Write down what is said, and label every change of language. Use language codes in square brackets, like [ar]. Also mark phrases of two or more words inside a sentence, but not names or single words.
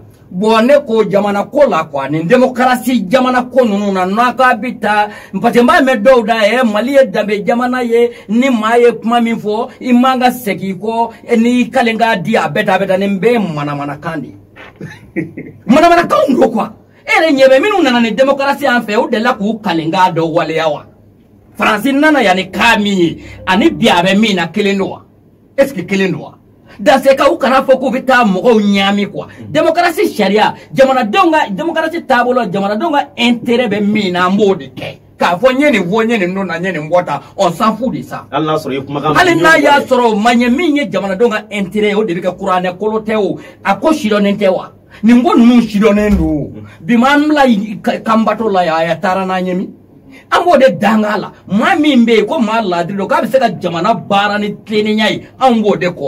[bm] bon ne ko jamana ko la quoi nin démocratie jamana ko ninnu na n'a ka bɛ taa parce que n b'a mɛn dɔw da Mali ye danbe jamana ye ni maa ye kuma min fɔ i man ka segin i kɔ n'i kalen k'a di a bɛɛ ta nin bɛɛ ye manamanakan de ye manamanakanw don quoi e yɛrɛ ɲɛ bɛ minnu nana ni démocratie an fɛ u delila k'u kalen k'a dɔ waleya wa Faransi nana yan ni ka min ye ani bi a bɛ min na kelen don wa [fr] est-ce que [bm] kelen don wa [fr] dans ce cas [bm] u kana fɔ k'u bɛ taa mɔgɔw ɲaami quoi démocratie sariya jamanadenw ka démocratie taabolo jamanadenw ka intérêt bɛ min na an b'o de kɛ k'a fɔ n ye nin fɔ n ye nin don na n ye nin bɔ tan [fr] on s'en fout de ça [bm] hali n'a sɔrɔ i kumakan hali n'a y'a sɔrɔ ma ɲɛ min ye jamanadenw ka intérêt o de bɛ kɛ kuranɛ kolo tɛ o a ko sidɔnnen tɛ wa nin ko ninnu sidɔnnen don bi ma an bila kanbato la a taara n'an ye min an b'o de danga la maa min bɛ yen ko maa ladiri don k'a bɛ se ka jamana baara ni tilennenya ye an b'o de kɔ